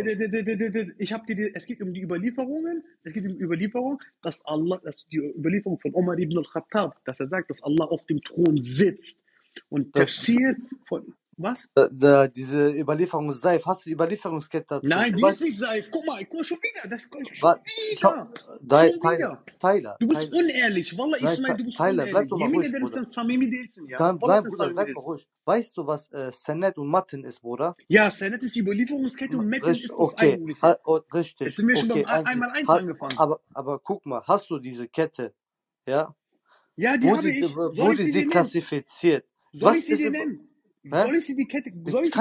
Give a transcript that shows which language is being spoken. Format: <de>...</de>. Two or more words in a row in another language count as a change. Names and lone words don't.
<de>Ich habe dir, es geht um die Überlieferungen, es geht um die Überlieferung, dass die Überlieferung von Omar ibn al-Khattab, dass er sagt, dass Allah auf dem Thron sitzt. Und Tafsir von, was? Diese Überlieferung ist Seif. Hast du die Überlieferungskette dazu? Nein, die ist nicht Seif. Guck mal, schon wieder. Schon wieder. Tyler. Du bist unehrlich. Wallah, Ismail, du bist Tyler, unehrlich. bleib doch mal</de> <tr>Yemin</tr> <de>ruhig,</de> <tr>ederim</tr> <de>Bruder.</de> <tr>sen samimi değilsin ya.</tr> <de>Bleib,</de> <tr>Vallahi sen</tr> <de>Bruder,</de> <tr>samimi</tr> <de>bleib mal</de> <tr>değilsin.</tr> <de>ruhig. Weißt du, was Senet und Matten ist, Bruder? Ja, Senet ist die Überlieferungskette und Metten ist das eigentliche. Richtig. Jetzt sind wir schon beim einmal eins angefangen. Aber guck mal, hast du diese Kette? Ja? Ja, die habe ich. Wurde sie klassifiziert? Soll ich sie dir nennen? Soll ich sie die Kette? Soll ich</de>